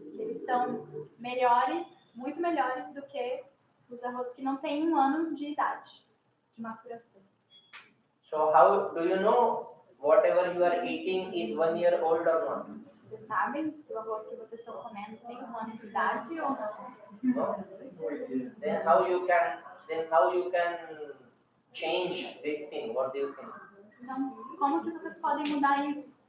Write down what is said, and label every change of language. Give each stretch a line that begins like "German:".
Portuguese: Eles são melhores, muito melhores do que os arroz que não têm 1 ano de idade, de maturação.
English: So how do you know whatever you are eating is 1 year old or not?
Portuguese: Vocês sabem se o arroz que vocês estão comendo tem 1 ano de idade ou não?
English: No? Then how you can change this thing? What do you think?
Portuguese: Então, como que vocês podem mudar isso?